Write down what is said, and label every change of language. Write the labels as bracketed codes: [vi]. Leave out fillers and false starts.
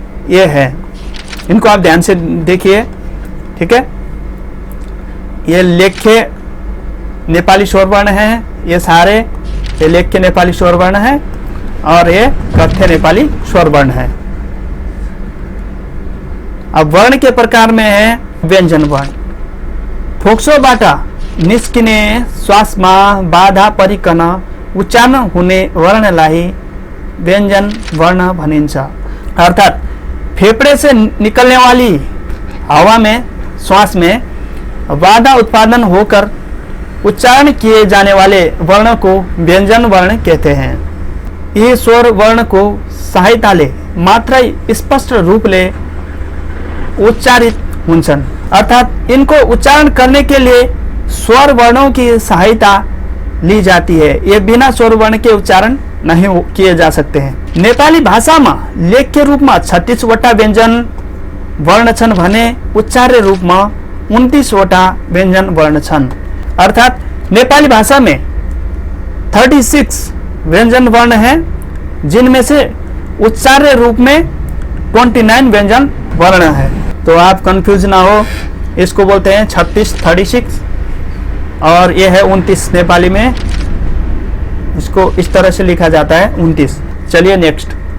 [hi] ये है, इनको आप ध्यान से देखिए। ठीक है, ये लेख्य नेपाली स्वर वर्ण है, ये सारे ये लेख्य नेपाली स्वर वर्ण है और ये कथ्य नेपाली स्वर वर्ण है। अब वर्ण के प्रकार में है व्यंजन वर्ण। [ne] फोक्सोबाट निस्किने श्वासमा बाधा परिकन उच्चारण हुने वर्णलाई व्यंजन वर्ण भनिन्छ। [hi] अर्थात फेफड़े से निकलने वाली हवा में, श्वास में बाधा उत्पादन होकर उच्चारण किए जाने वाले वर्ण को व्यंजन वर्ण कहते हैं। [ne] ये स्वर वर्ण को सहायताले मात्र स्पष्ट रूपले उच्चारित हुन्छन्। [hi] अर्थात इनको उच्चारण करने के लिए स्वर वर्णों की सहायता ली जाती है। ये बिना स्वर वर्ण के उच्चारण नहीं किए जा सकते हैं। [ne] नेपाली भाषामा लेख्य रूपमा 36 वटा व्यंजन वर्ण छन् भने उच्चार्य रूपमा 29 वटा व्यंजन वर्ण छन्। [hi] अर्थात नेपाली भाषा में 36 व्यंजन वर्ण हैं जिनमें से उच्चार्य रूप में 29 व्यंजन वर्ण है। तो आप कंफ्यूज ना हो, इसको बोलते हैं 36 और ये है 29 नेपाली में, इसको इस तरह से लिखा जाता है 29। चलिए नेक्स्ट।